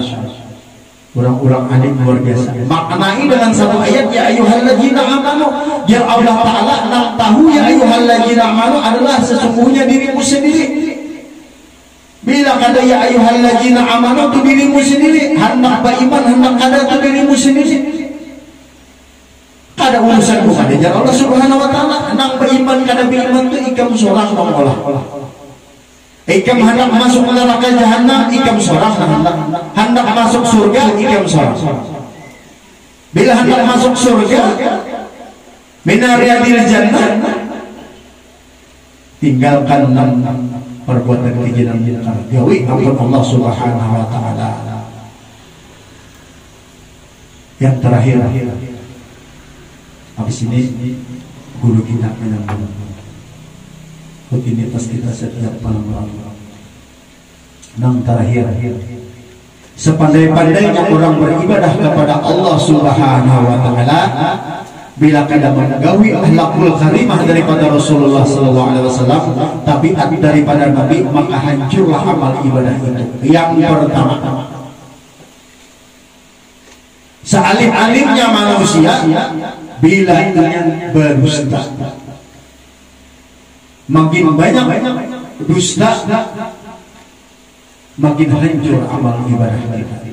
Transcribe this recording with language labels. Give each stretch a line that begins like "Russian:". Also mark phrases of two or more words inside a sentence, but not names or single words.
Indonesian: Orang-orang alim luar biasa maknai dengan satu ayat
Arabic: يا أيها الذين آمنوا,
Indonesian: yang Allah Ta'ala nak tahu
Arabic: يا أيها الذين آمنوا
Indonesian: adalah sesungguhnya dirimu sendiri. Bila kata
Arabic: يا أيها الذين آمنوا
Indonesian: itu dirimu sendiri, hendak beriman, hendak ada itu dirimu sendiri. ada urusan bukan dengan Allah
Arabic: سبحانه وتعالى.
Banjar: Nang beriman kada beriman tu ikam seorang mengolah. Ikam hendak masuk neraka jahanam, ikam seorang hendak masuk surga, ikam seorang.
Indonesian: Bila hendak masuk surga,
Arabic: من رياض الجنة,
Indonesian: tinggalkan perbuatan kejinan gawi ampun Allah
Arabic: سبحانه وتعالى.
Indonesian: Yang terakhir, habis ini guru kita menyambung rutinitas kita setiap malam. Yang terakhir, sepandai-pandainya orang beribadah kepada Allah
Arabic: سبحانه وتعالى,
Indonesian: bila kada menggawi
Arabic: الأخلاق الكريمة
Indonesian: daripada Rasulullah
Arabic: صلى الله عليه وسلم,
Indonesian: tabiat daripada Nabi, maka hancurlah amal ibadah itu. Yang pertama, sealim-alimnya manusia bila ingin berdusta, makin banyak dusta, makin hancur amal ibadah kita.